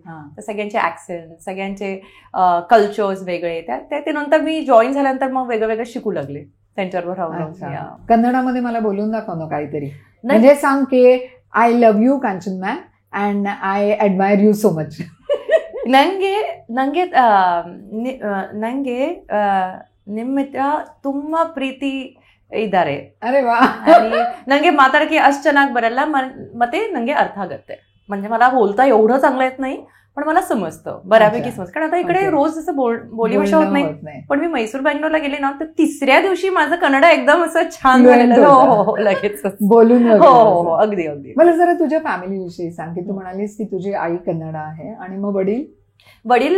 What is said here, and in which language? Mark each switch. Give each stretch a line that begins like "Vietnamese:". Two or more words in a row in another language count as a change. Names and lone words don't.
Marathi: तर सगळ्यांचे ऍक्सेंट, सगळ्यांचे कल्चर्स वेगळे. ते नंतर मी जॉईन झाल्यानंतर मग वेगळं शिकू लागले त्यांच्याबरोबर राहून. कन्नडामध्ये मला बोलून दाखव ना काहीतरी. म्हणजे सांग की
English: I love you Kanchan ma'am and I admire you so much.
Kannada: ನಂಗೆ ನಂಗೆ ನಂಗೆ ನಿಮ್ಮ ಹತ್ರ ತುಂಬಾ ಪ್ರೀತಿ ಇದ್ದಾರೆ.
Marathi: अरे वा.
Kannada: आणि ನಂಗೆ ಮಾತಾಡಕ್ಕೆ ಅಷ್ಟು ಚೆನ್ನಾಗಿ ಬರಲ್ಲ, ಮತ್ತೆ ನಂಗೆ ಅರ್ಥ ಆಗತ್ತೆ.
Marathi: म्हणजे मला बोलता एवढं चांगलं येत नाही, पण मला समजतं बऱ्यापैकी समजतं. कारण आता इकडे रोज जसं बोली भाषा होत नाही, पण मी मैसूर बँगलोरला गेले ना, तर तिसऱ्या दिवशी माझं कन्नड एकदम असं छान झालेलं. हो, लगेच बोलून. हो, अगदी अगदी. मला जरा तुझ्या फॅमिली विषयी सांग, की तू म्हणालीस की तुझी आई कन्नड आहे आणि मग वडील